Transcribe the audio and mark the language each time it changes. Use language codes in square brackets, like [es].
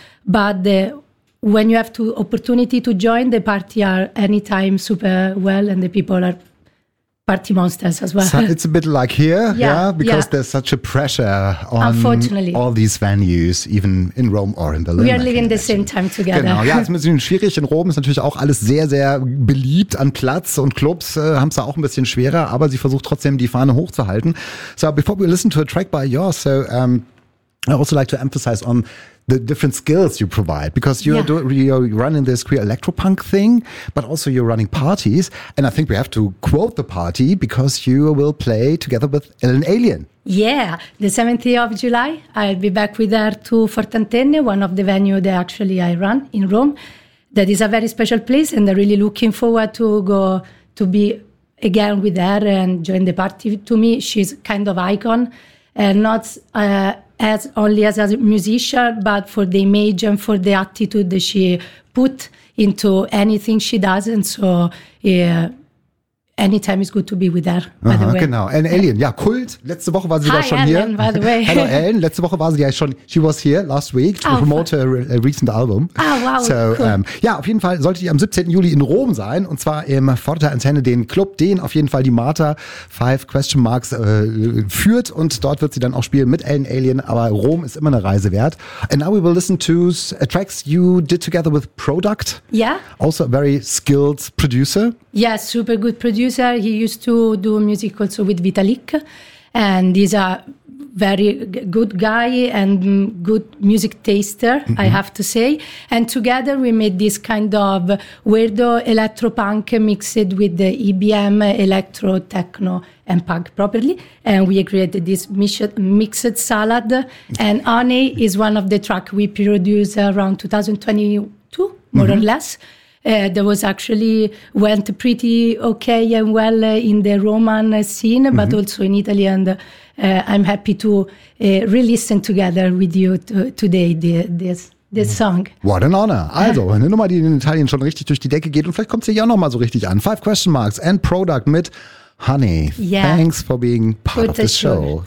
[en] But when you have opportunity to join, the party are anytime super well and the people are party monsters as well. So it's a bit like here, because there's such a pressure on all these venues, even in Rome or in Berlin. We are living the same time together. [de] Genau, ja, es ist ein bisschen schwierig. In Rom ist natürlich auch alles sehr, sehr beliebt an Platz und Clubs haben es da auch ein bisschen schwerer, aber sie versucht trotzdem die Fahne hochzuhalten. [en] So before we listen to a track by yours, so I also like to emphasize on the different skills you provide, because you're running this queer electropunk thing, but also you're running parties. And I think we have to quote the party, because you will play together with Ellen Alien. Yeah, the 7th of July, I'll be back with her to Fortantenne, one of the venues that actually I run in Rome. That is a very special place, and I'm really looking forward to go to be again with her and join the party. To me, she's kind of icon, and not as only as a musician, but for the image and for the attitude that she put into anything she does. And so, anytime is good to be with her, by the way. [de] Genau. [en] And [de] Alien, Kult. Letzte Woche war sie da schon [en] Ellen, By the way. Hello, Ellen. [de] Letzte Woche war sie ja schon, [en] she was here last week to promote her recent album. Ah, wow. So, cool. [de] Auf jeden Fall sollte sie am 17. Juli in Rom sein, und zwar im Forte Antenne, den Club, den auf jeden Fall die Marta 5 Question Marks führt, und dort wird sie dann auch spielen mit Ellen Alien, aber Rom ist immer eine Reise wert. [en] And now we will listen to tracks you did together with Product. Yeah. Also a very skilled producer. Yeah, super good producer. He used to do music also with Vitalik, and he's a very good guy and good music taster, mm-hmm. I have to say. And together we made this kind of weirdo electropunk mixed with the EBM, electro, techno, and punk properly. And we created this mixed salad. And Honey is one of the tracks we produced around 2022, more mm-hmm. or less. That was actually went pretty okay and well in the Roman scene, but mm-hmm. also in Italy. And I'm happy to re-listen together with you today this mm-hmm. song. What an honor. [de] Also, eine Nummer, die in Italien schon richtig durch die Decke geht. Und vielleicht kommt sie ja auch noch mal so richtig an. 5 Question Marks and Product mit Honey. [en] Yeah. Thanks for being part of the show.